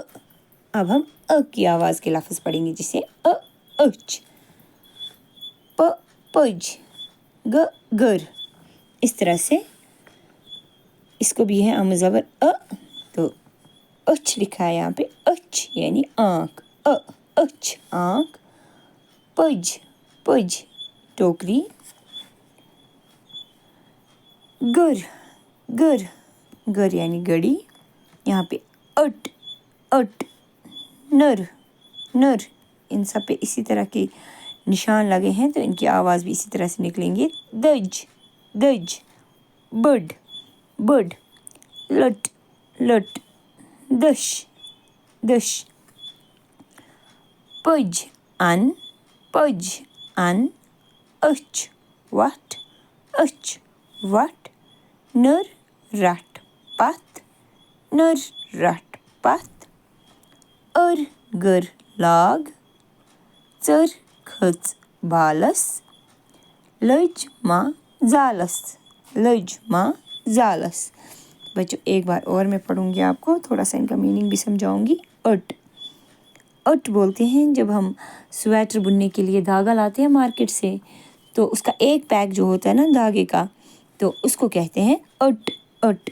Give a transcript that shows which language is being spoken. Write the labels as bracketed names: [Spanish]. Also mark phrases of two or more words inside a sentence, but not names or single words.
[Urdu] اب ہم ا کی آواز کے لفظ پڑھیں گے، جیسے اچھ، پ پج، گ گر. اس طرح سے اس کو بھی ہے ہمزہ زبر ا، تو اچھ لکھا ہے یہاں پہ، اچھ یعنی آنکھ، اچھ آنکھ. [Kashmiri] पज पज टोकरी। गर गर गर [Urdu] یعنی گڑی. یہاں پہ [Kashmiri] अट अट नर नर। [Urdu] ان سب پہ اسی طرح کے نشان لگے ہیں، تو ان کی آواز بھی اسی طرح سے نکلیں گے. [Kashmiri] दज दज, बड बड, लट लट, दश दश। पज अन अच वट, नर रट पत, नर रट पत। अर गर लाग, चर खच बालस, लज मा जालस, लज मा जालस। [Urdu] بچو، ایک بار اور میں پڑھوں گی آپ کو، تھوڑا سا ان کا میننگ بھی سمجھاؤں گی. اٹ بولتے ہیں جب ہم سویٹر بننے کے لیے دھاگا لاتے ہیں مارکیٹ سے، تو اس کا ایک پیک جو ہوتا ہے نا دھاگے کا، تو اس کو کہتے ہیں اٹ.